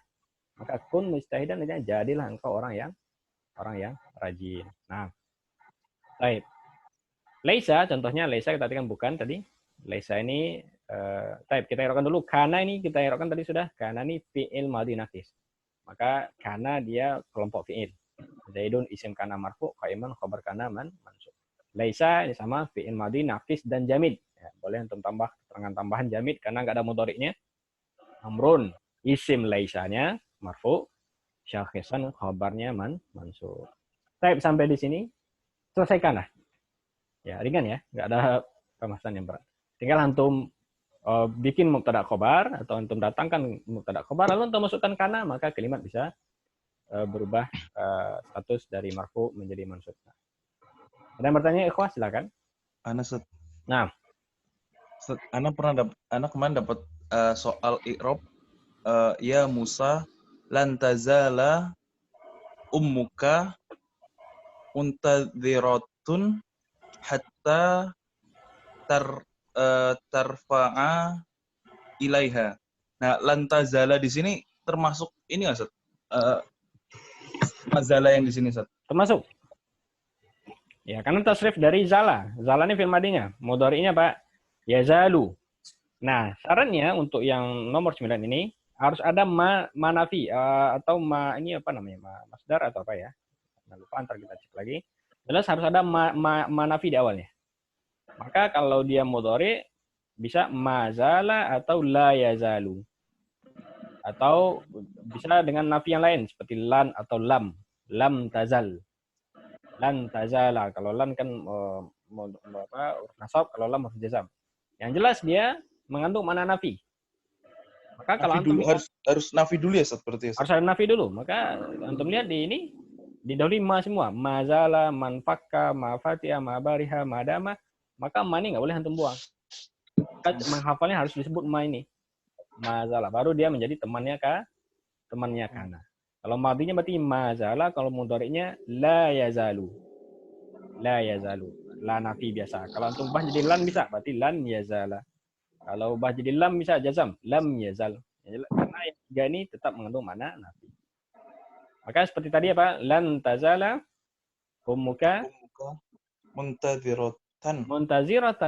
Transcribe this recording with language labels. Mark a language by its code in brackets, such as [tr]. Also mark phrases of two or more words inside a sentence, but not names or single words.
[id] Maka [ar] كن مجتهدا [id] artinya jadilah engkau orang yang rajin. Nah, baik. Laisa, contohnya laisa kita artikan bukan tadi. Laisa ini, kita irokkan dulu. Kana ini kita irokkan tadi sudah. Kana ini [ar] فعل ماض ناقص. [id] Maka kana dia kelompok fi'il. [ar] زيد اسم كان مرفوع، قائما خبر كان منصوب. [id] Laisa ini sama [ar] فعل ماض ناقص [id] dan jamid. Ya, boleh untuk tambah keterangan tambahan jamid karena nggak ada mudhari'nya. [ar] عمرو اسم ليسها مرفوع، شاخصا خبرها منصوب. [id] Baik, sampai di sini selesaikan lah. Ya, ringan ya, nggak ada pembahasan yang berat. Tinggal antum bikin [ar] مبتدأ خبر [id] atau antum datangkan [ar] مبتدأ خبر [id] lalu antum masukkan kana, maka kalimat bisa berubah status dari marfu menjadi mansub. Ada yang bertanya, ikhwah silakan. Ana Set. Nah, Set, Ana kemarin dapat soal i'rab [ar] يا موسى لن تزال أمك منتظرة حتى ترفع إليها. [id] Nah, lantazala di sini termasuk ini nggak, Set? Mazala yang di sini, Set. termasuk. Ya, karena tasrif dari zala. Zala ini [ar] فعل ماضيها. [id] Mudhari'nya Pak, yazalu. Nah, sarannya untuk yang nomor 9 ini harus ada manafi atau ini apa namanya? Masdar atau apa ya? Nah, lupa, ntar kita cek lagi. Jelas harus ada manafi di awalnya. Maka kalau dia mudhari bisa mazala atau [ar] لا يزال. [id] Atau bisa dengan nafi yang lain seperti lan atau lam. [ar] لم تزل. لن تزال. [id] Kalau lan kan huruf nasab, kalau lam huruf jazam. Yang jelas dia mengandung makna nafi. Maka kalau antum harus nafi dulu ya, seperti harus ada nafi dulu. Maka antum lihat di ini didahului ma semua. [ar] ما زال، ما انفك، ما فتئ، ما برح، ما دام. [id] Maka ma ini nggak boleh antum buang. Menghafalnya harus disebut ma ini. Mazala. Baru dia menjadi temannya kana. Kalau madinya berarti mazala, kalau mudhari'nya [ar] لا يزال. لا يزال. لا نفي biasa. [id] Kalau antum ubah jadi lan bisa, berarti [ar] لن يزال. [id] Kalau ubah jadi lam bisa jazam, [ar] لم يزل. [id] Karena yang tiga ini tetap mengandung makna nafi. Maka seperti tadi apa? [ar] لن تزال أمك منتظرة.